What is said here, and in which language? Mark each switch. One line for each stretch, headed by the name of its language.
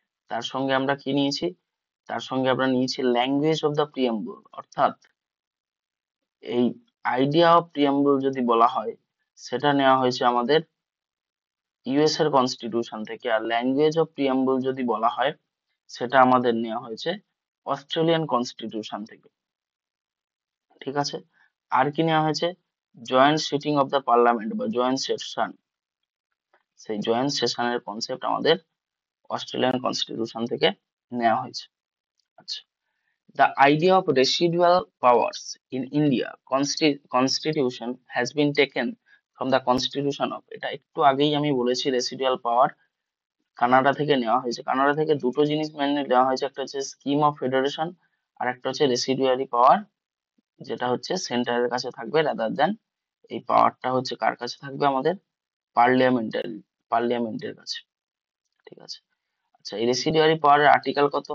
Bangla: তার সঙ্গে আমরা কি নিয়েছি? তার সঙ্গে আমরা নিয়েছি ল্যাঙ্গুয়েজ অফ দ্য প্রিয়াম্বল, অর্থাৎ এই আইডিয়া অফ প্রিয়াম্বল যদি বলা হয়, সেটা নেওয়া হয়েছে আমাদের ইউএস এর কনস্টিটিউশন থেকে, আর ল্যাঙ্গুয়েজ অফ প্রিয়াম্বল যদি বলা হয়, সেটা আমাদের নেওয়া হয়েছে অস্ট্রেলিয়ান কনস্টিটিউশন থেকে। ঠিক আছে, আর কি নেওয়া হয়েছে? Joint sitting of the parliament বা জয়েন্ট সেশন, সেই জয়েন্ট সেশনের কনসেপ্ট আমাদের অস্ট্রেলিয়ান কনস্টিটিউশন থেকে নেওয়া হয়েছে।
English: আচ্ছা, the idea of residual powers in India constitution has been taken from the constitution of,
Bangla: এটা একটু আগেই আমি বলেছি, রেসিডুয়াল পাওয়ার কানাডা থেকে নেওয়া হয়েছে। কানাডা থেকে দুটো জিনিস মেনলি নেওয়া হয়েছে, একটা হচ্ছে স্কিম অফ ফেডারেশন, আর একটা হচ্ছে রেসিডুয়ারি পাওয়ার, যেটা হচ্ছে সেন্টারের কাছে থাকবে রাদার দ্যান, এই পাওয়ারটা হচ্ছে কার কাছে থাকবে? আমাদের পার্লিয়ামেন্টের কাছে। ঠিক আছে, আচ্ছা, এই রেসিডুয়ারি পাওয়ারের আর্টিকেল কত?